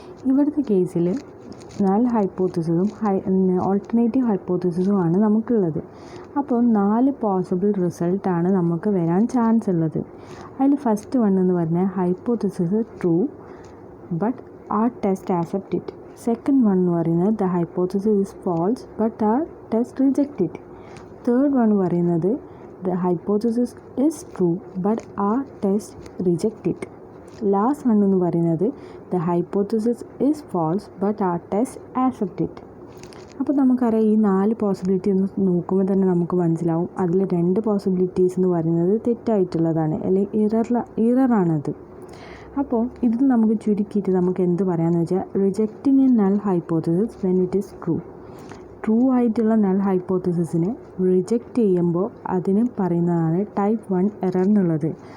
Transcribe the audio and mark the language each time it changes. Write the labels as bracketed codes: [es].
[ml] ഇവിടുത്തെ കേസിൽ null ഹൈപ്പോത്തിസിസും alternative ഹൈപ്പോത്തിസിസുമാണ് നമുക്കുള്ളത്. അപ്പോൾ 4 പോസിബിൾ റിസൾട്ടാണ് നമുക്ക് വരാൻ ചാൻസ് ഉള്ളത്. അതിൽ ഫസ്റ്റ് വൺ എന്ന് പറഞ്ഞാൽ hypothesis true but [en] our test accept it. Second one [ml] എന്ന് പറയുന്നത് [en] the hypothesis is false but our test reject it. Third one [ml] പറയുന്നത് [en] the hypothesis is true but our test reject it. Last one [ml] എന്ന് പറയുന്നത് [en] the hypothesis is false but our test accept it. [ml] അപ്പോൾ നമുക്കറിയാം, ഈ 4 possibility ഒന്ന് നോക്കുമ്പോൾ തന്നെ നമുക്ക് മനസ്സിലാവും. അതിൽ 2 പോസിബിലിറ്റീസ് എന്ന് പറയുന്നത് തെറ്റായിട്ടുള്ളതാണ്, അല്ലെങ്കിൽ ഇററാണത്. അപ്പോൾ ഇത് നമുക്ക് ചുരുക്കിയിട്ട് നമുക്ക് എന്ത് പറയാമെന്ന് വെച്ചാൽ, [en] rejecting a null hypothesis when it is true [ml] ആയിട്ടുള്ള നൾ ഹൈപ്പോത്തിസിസിനെ റിജക്റ്റ് ചെയ്യുമ്പോൾ അതിന് പറയുന്നതാണ് ടൈപ്പ് 1 എറർ എന്നുള്ളത്.